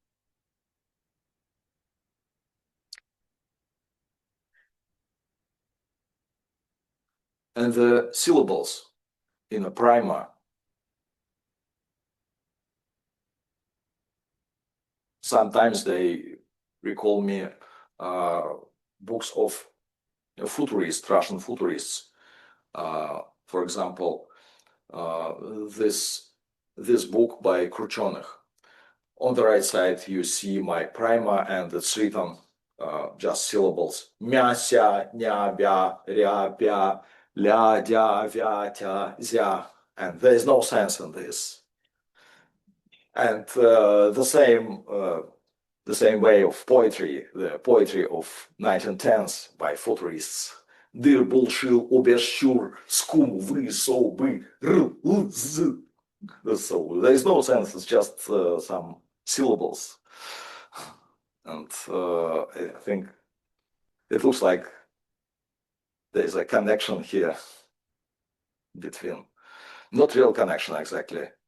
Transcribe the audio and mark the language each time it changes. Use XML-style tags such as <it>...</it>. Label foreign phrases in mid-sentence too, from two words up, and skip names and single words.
<en>And the syllables in a primer, sometimes they recall me books of futurists, Russian futurists. For example, this book by Khrushchev. On the right side, you see my primer, and it's written just syllables: mya, sia, nya, bya, rya, bya, ля, дя, вя, тя, зя. And there is no sense in this. And the same way of poetry, the poetry of 1910s by futurists. Дыр, булшил, оберщур, скум, вы, со, бы, р, л, з. So there is no sense, it's just some syllables. And I think it looks like there's a connection here between, not real connection exactly.</en>